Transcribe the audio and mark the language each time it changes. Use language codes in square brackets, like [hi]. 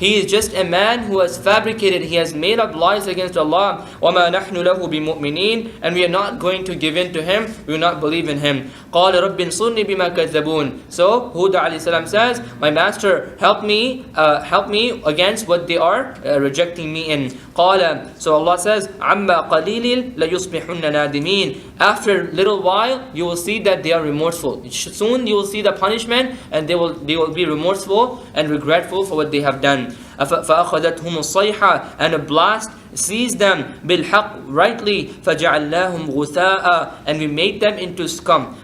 [en] He is just a man who has fabricated, he has made up lies against Allah. [ar] وَمَا نَحْنُ لَهُ بِمُؤْمِنِينَ, [en] and we are not going to give in to him, we will not believe in him. [ar] قَالَ رَبِّ انصُرْنِي بِمَا كَذَّبُونَ. [en] So Hud alayhi salam says, my master, help me against what they are rejecting me in. [ar] قال, [en] so Allah says, [ar] عَمَّا قَلِيلٍ لَيُصْبِحُنَّ نَادِمِينَ. [en] After a little while, you will see that they are remorseful. Soon you will see the punishment, and they will be remorseful and regretful for what they have done. [ar] فَأَخَذَتْهُمُ الصَّيْحَةُ, [en] and a blast seized them [ar] بِالْحَقِّ, [en] rightly. [ar] فَجَعَلْنَاهُمْ غُثَاءً, [en] and we made them into scum.